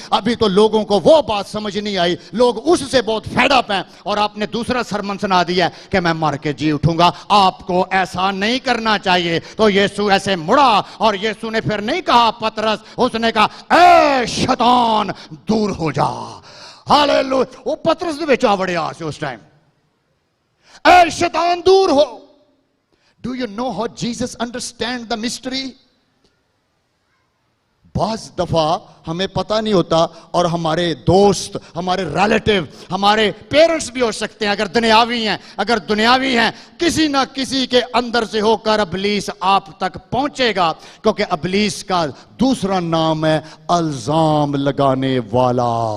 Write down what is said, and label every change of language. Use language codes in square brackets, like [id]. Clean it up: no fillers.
[ur] ابھی تو لوگوں کو وہ بات سمجھ نہیں آئی, لوگ اس سے بہت فیڈ اپ ہیں, اور آپ نے دوسرا سرمن سنا دیا کہ میں مر کے جی اٹھوں گا. آپ کو ایسا نہیں کرنا چاہیے. تو یسوع ایسے مڑا, اور یسوع نے پھر نہیں کہا پطرس, اس نے کہا اے شیطان دور ہو جا. ہاللیلویہ. [pa] وہ پطرس دے وچ آ وڑیا سی اس ٹائم, اے شیطان دور ہو. [en] Do you know how Jesus understand the mystery? [ur] بعض دفعہ ہمیں پتہ نہیں ہوتا اور ہمارے دوست، ہمارے ریلیٹیو، ہمارے پیرنٹس بھی ہو سکتے ہیں اگر دنیاوی ہیں کسی نہ کسی کے اندر سے ہو کر ابلیس آپ تک پہنچے گا، کیونکہ ابلیس کا دوسرا نام ہے الزام لگانے والا۔